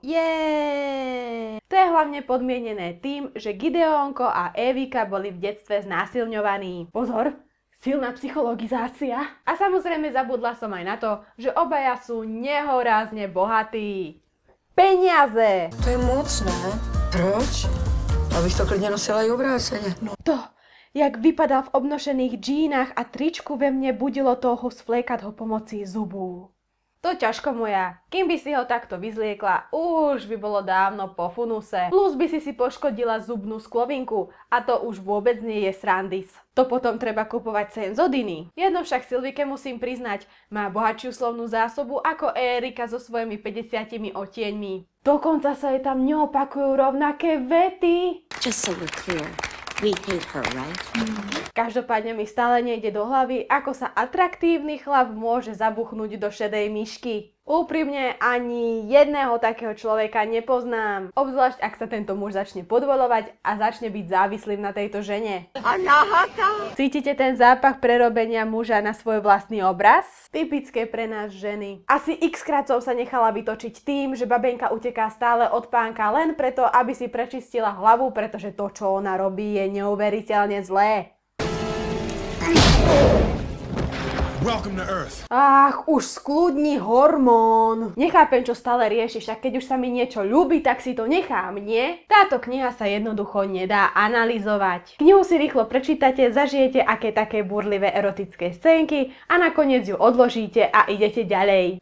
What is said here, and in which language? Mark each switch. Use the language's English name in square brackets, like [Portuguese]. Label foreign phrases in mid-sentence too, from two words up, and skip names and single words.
[Slovak] To je hlavne podmienené tým, že Gideonko a Evika boli v detstve znásilňovaní. Pozor, silná psychologizácia. A samozrejme zabudla som aj na to, že obaja sú nehorázne bohatí. Peniaze! [Czech] To je moc, ne? Proč? Abych to klidně nosila i obráceně. No to, jak vypadal v obnošených džínach a tričku ve mne budilo toho svliekať ho pomocí zubů. [Slovak] To ťažko moja. Kým by si ho takto vyzliekla, už by bolo dávno po funuse. Plus by si poškodila zubnú sklovinku a to už vôbec nie je srandis. To potom treba kupovať Senzodiny. Jedno však Silvike musím priznať, má bohatšiu slovnú zásobu ako Erika so svojimi 50 odtieňmi. Dokonca sa jej tam neopakujú rovnaké vety. [English] Just so we're clear. We hate her, right? [Slovak] Každopádne mi stále nejde do hlavy, ako sa atraktívny chlap môže zabuchnúť do šedej myšky. Úprimne ani jedného takého človeka nepoznám. Obzvlášť ak sa tento muž začne podvoľovať a začne byť závislým na tejto žene. Cítite ten zápach prerobenia muža na svoj vlastný obraz? Typické pre nás ženy. Asi x-krát som sa nechala vytočiť tým, že babenka uteká stále od pánka len preto, aby si prečistila hlavu, pretože to, čo ona robí, je neuveriteľne zlé. [English] Welcome to Earth. [Slovak] Ach, už skľudni hormón. Nechápem, čo stále riešiš, však keď už sa mi niečo ľúbi, tak si to nechám, nie? Táto kniha sa jednoducho nedá analyzovať. Knihu si rýchlo prečítate, zažijete aké také burlivé erotické scénky a nakoniec ju odložíte a idete ďalej.